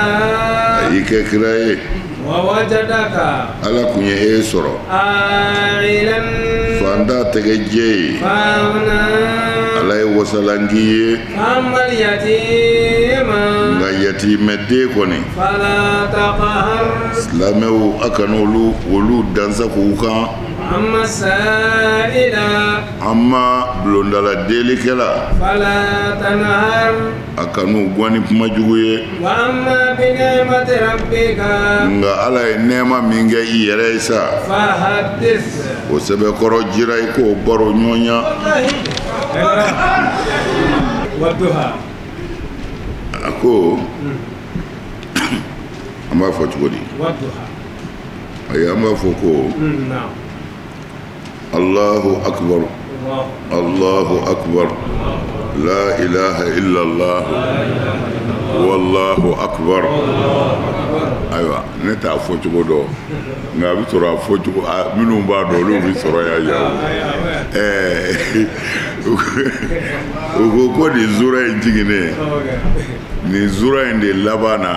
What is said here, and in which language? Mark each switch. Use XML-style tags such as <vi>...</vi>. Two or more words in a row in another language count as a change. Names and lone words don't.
<bm>a y'i kɛ kira ye</bm> <ar>ووجدك</ar> <bm>ala kun ye e sɔrɔ</bm> <ar>عائلا</ar> <bm>fanda tɛgɛjɛ ye</bm> <ar>فأغنى</ar> <bm>ala ye wasalangi ye</bm> <ar>فأما اليتيم</ar> <bm>nka yatimɛden kɔni</bm> <ar>فلا تقهر</ar> <bm>silamɛw a kana olu dansa k'u kan</bm> <ar>أما السائل</ar> <bm>an ma bulondala delikɛla</bm> <ar>فلا تنهر</ar> <bm>a kan'u gwan ni kuma jugu ye</bm> <ar>وأما بنعمة ربك</ar> <bm>nga ala ye nɛɛma min kɛ i yɛrɛ ye sa</bm> <ar>فحدث</ar> <bm>o sɛbɛkɔrɔ jira i k'o baro ɲɔɲa</bm> <ar>والضحى</ar> <bm>a ko an b'a fɔ cogo di</bm> <ar>والضحى</ar> <bm>ayi an b'a fɔ ko</bm> <ar>نعم الله أكبر الله الله أكبر لا إله إلا الله والله أكبر</ar> <bm>ayiwa ne t'a fɔ cogo dɔn nka a bɛ sɔrɔ a fɔ cogo minnu b'a dɔn olu bɛ sɔrɔ yan yan o ko ko nin zura in jiginnen nin zura in de laban na</bm>